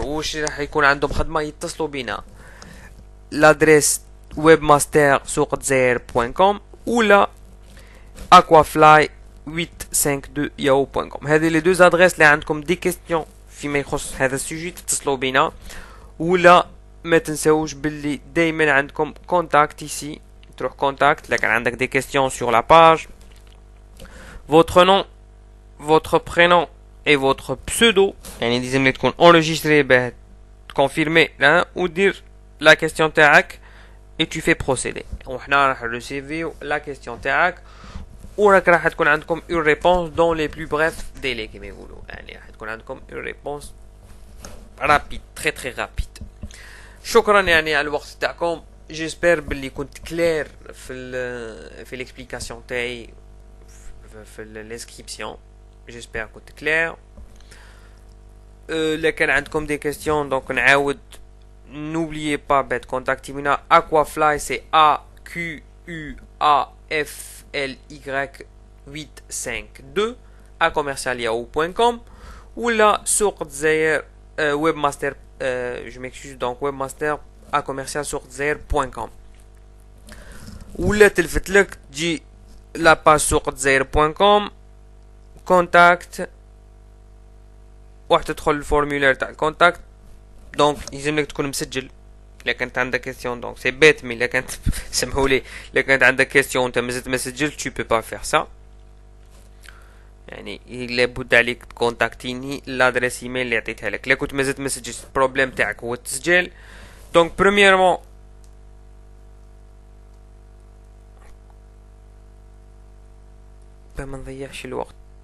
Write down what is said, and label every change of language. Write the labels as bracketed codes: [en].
[ar] واش راح يكون عندهم خدمه يتصلوا بنا لادريس webmaster@souqdzair.com ولا aquafly852yahoo.com. هذه لي دو ادريس اللي عندكم دي كيستيون فيما يخص هذا السوجي تتصلوا بنا. ولا ما تنساوش باللي دائما عندكم كونتاكت ici، تروح كونتاكت. لكن عندك دي كيستيون [fr] sur la page، votre nom votre prénom et votre pseudo [ar] يعني لازم تكون enregistré باه تكونفيرمي ودير لا كيستيون تاعك [fr] et tu fais procéder. [ar] وحنا راح نريسيفيو لا كيستيون تاعك وراك راح تكون عندكم [fr] une réponse dans les plus brefs délais [ar] كما يقولوا. يعني راح تكون عندكم [fr] une réponse rapide très très rapide. [ar] شكرا يعني على الوقت تاعكم. جيسبر باللي كنت كلير في الاكسبليكاسيون تاعي في الانسكريبسيون. جيسبر كنت كلير. لا كان عندكم دي كيستيون دونك نعاود [fr] n'oubliez pas de contacter Mina. Aquafly c'est AQUAFLY852 @yahoo.com ou la souqdzair webmaster je m'excuse donc webmaster @souqdzair.com ou la [ar] تلفت لك تجي [fr] la page souqdzair.com contact [ar] واحد تدخل الفورمولير تاع الكونتاكت. دونك يلزمك تكون مسجل. الا كانت عندك كيستيون دونك سي بيت مي الا كانت سمحوا لي الا كانت عندك كيستيون انت مازلت ما سجلت [fr] tu peux pas faire ça. [ar] يعني لابد عليك تكونتاكتيني لادريس ايميل اللي عطيتها لك. الا كنت مازلت ما سجلت البروبليم تاعك هو التسجيل. دونك بريميرمون ما نضيعش الوقت.